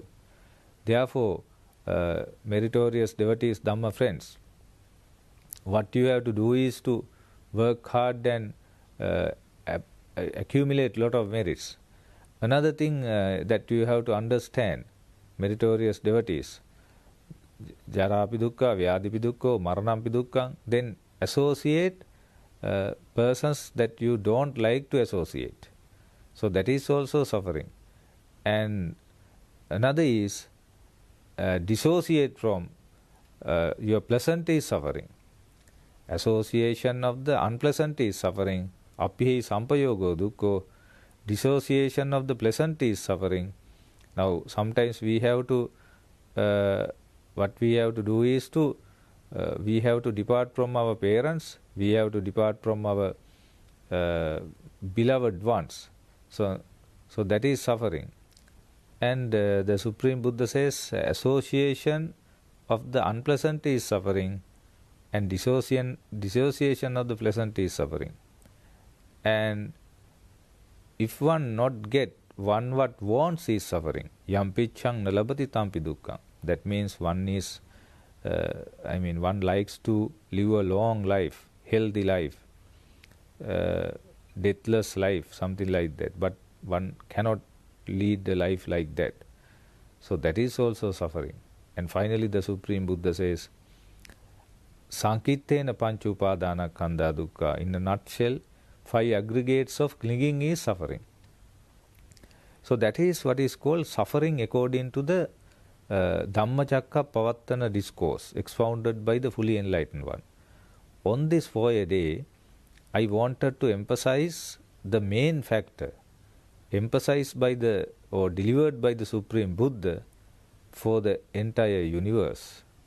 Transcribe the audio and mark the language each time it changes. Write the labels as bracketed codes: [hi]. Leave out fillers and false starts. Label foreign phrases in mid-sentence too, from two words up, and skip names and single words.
[en] Therefore, meritorious devotees, Dhamma friends, what you have to do is to work hard and accumulate a lot of merits. Another thing that you have to understand, meritorious devotees, [pi] jarapi dukkha, vyadipi dukkha, maranampi dukkha, [en] then associate persons that you don't like to associate. So that is also suffering. And another is dissociate from your pleasant is suffering. Association of the unpleasant is suffering. [pi] Appihi sampayogo dukkho. [en] Dissociation of the pleasant is suffering. Now sometimes we have to what we have to do is to we have to depart from our parents, we have to depart from our beloved ones. So that is suffering. And the Supreme Buddha says association of the unpleasant is suffering, and dissociation of the pleasant is suffering. And if one not get one what wants is suffering. [pi] Yam pichang nalabati tampi dukkam. [en] That means one is, one likes to live a long life, healthy life, deathless life, something like that. But one cannot lead a life like that. So that is also suffering. And finally the Supreme Buddha says, [pi] Sankittena panchupadana kanda dukkha. [en] In a nutshell, 5 aggregates of clinging is suffering. So that is what is called suffering according to the Dhammacakka Pavattana discourse expounded by the fully enlightened one. On this day, I wanted to emphasize the main factor, emphasized by or delivered by the Supreme Buddha for the entire universe.